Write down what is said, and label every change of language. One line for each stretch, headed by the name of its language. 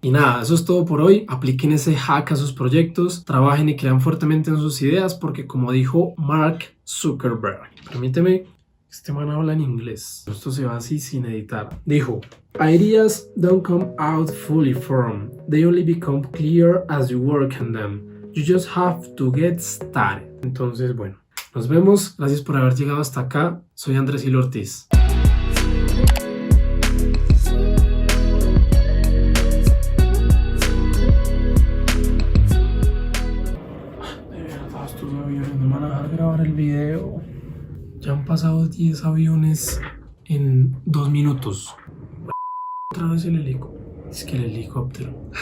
Spanish: Y nada, eso es todo por hoy. Apliquen ese hack a sus proyectos, trabajen y crean fuertemente en sus ideas porque, como dijo Mark Zuckerberg, permíteme, este man habla en inglés, esto se va así sin editar, dijo:
English: ideas don't come out fully formed, they only become clear as you work on them. You just have to get started.
Spanish: Entonces, bueno, nos vemos. Gracias por haber llegado hasta acá. Soy Andrés Gil Ortiz. De verdad, estos aviones no me van a dejar grabar el video. Ya han pasado 10 aviones en 2 minutos. Otra vez el helicóptero. Es que el helicóptero.